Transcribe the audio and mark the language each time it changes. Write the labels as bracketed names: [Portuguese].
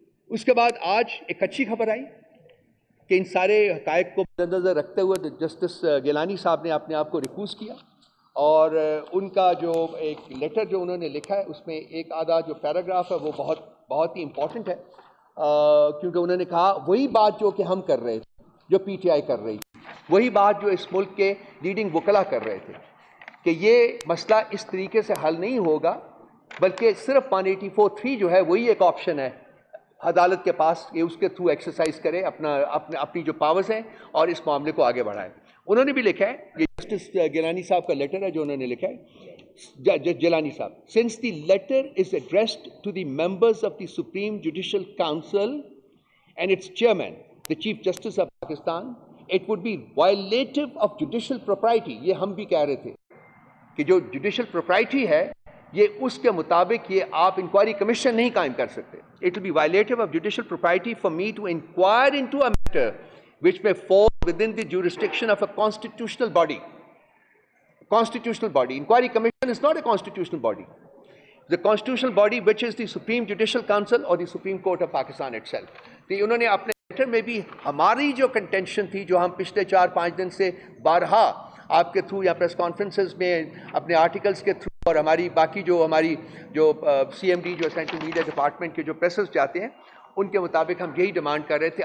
[Urdu] اس کے بعد آج ایک اچھی خبر آئی کہ ان سارے حقائق کو مد نظر رکھتے ہوئے جسٹس گیلانی صاحب نے اپنے آپ کو ریکوز کیا، اور ان کا جو ایک لیٹر جو انہوں نے لکھا ہے اس میں ایک آدھا جو پیراگراف ہے وہ بہت ہی امپورٹنٹ ہے، کیونکہ انہوں نے کہا وہی بات جو کہ ہم کر رہے تھے، جو پی ٹی آئی کر رہی تھی، وہی بات جو اس ملک کے لیڈنگ وکلا کر رہے تھے، کہ یہ مسئلہ اس طریقے سے حل نہیں ہوگا، بلکہ صرف 184(3) جو ہے وہی ایک آپشن ہے عدالت کے پاس کہ اس کے تھرو ایکسرسائز کرے اپنی جو پاورز ہیں اور اس معاملے کو آگے بڑھائے. انہوں نے بھی لکھا ہے، یہ جسٹس گیلانی صاحب کا لیٹر ہے جو انہوں نے لکھا ہے، جیلانی صاحب، [English] since the letter is addressed to the members of the Supreme Judicial Council and its chairman, the Chief Justice of Pakistan, it would be violative of judicial propriety. [Urdu] یہ ہم بھی کہہ رہے تھے کہ جو جوڈیشل پروپرائٹی ہے یہ اس کے مطابق یہ آپ انکوائری کمیشن نہیں قائم کر سکتے. [English] It will be violative of judicial propriety for me to inquire into a matter which may fall within the jurisdiction of a constitutional body. Constitutional body. Inquiry commission is not a constitutional body. The constitutional body which is the Supreme Judicial Council or the Supreme Court of Pakistan itself. [Urdu] تو انہوں نے اپنے letter میں بھی ہماری جو contention تھی، جو ہم پچھلے 4-5 دن سے بارہا آپ کے تھرو یا پریس کانفرنسز میں اپنے آرٹیکلز کے تھرو اور ہماری باقی ہماری سی ایم ڈی جو سینٹرل میڈیا ڈپارٹمنٹ کے جو پریسز جاتے ہیں ان کے مطابق ہم یہی ڈیمانڈ کر رہے تھے.